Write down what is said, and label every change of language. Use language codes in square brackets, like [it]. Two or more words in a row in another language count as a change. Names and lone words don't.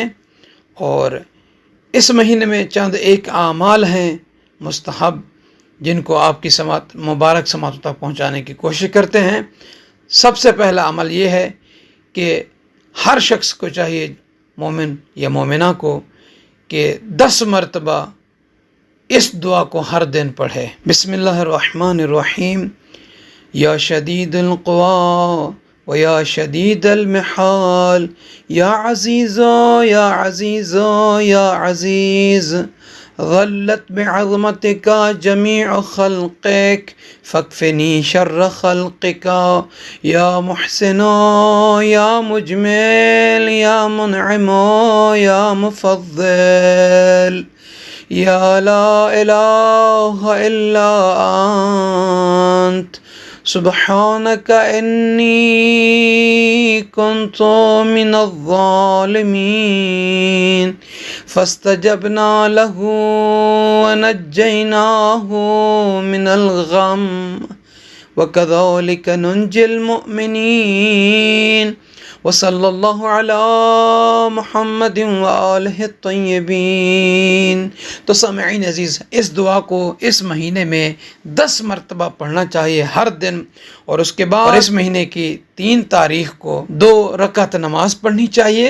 [ur] اور اس مہینے میں چند ایک اعمال ہیں مستحب، جن کو آپ کی مبارک سماعتوں تک پہنچانے کی کوشش کرتے ہیں۔ سب سے پہلا عمل یہ ہے کہ ہر شخص کو چاہیے، مومن یا مومنہ کو، کہ 10 مرتبہ اس دعا کو ہر دن پڑھے۔ [ar] بسم اللہ الرحمن الرحیم۔ یا شدید القوا و یا شدید المحال، یا عزیز یا عزیز یا عزیز، غلت بعظمتک جمیع خلقک فاکفنی شر خلقک، یا محسن یا مجمل یا منعم یا مفضل، یا لا الہ الا انت سبحانک انی کنت من الظالمین، فاستجبنا له ونجیناه من الغم وكذلك ننجي المؤمنین، وصلی اللہ علی محمد وآلہ الطیبین۔ [ur] تو سامعین عزیز، اس دعا کو اس مہینے میں 10 مرتبہ پڑھنا چاہیے ہر دن، اور اس کے بعد اس مہینے کی 3 تاریخ کو 2 رکعت نماز پڑھنی چاہیے۔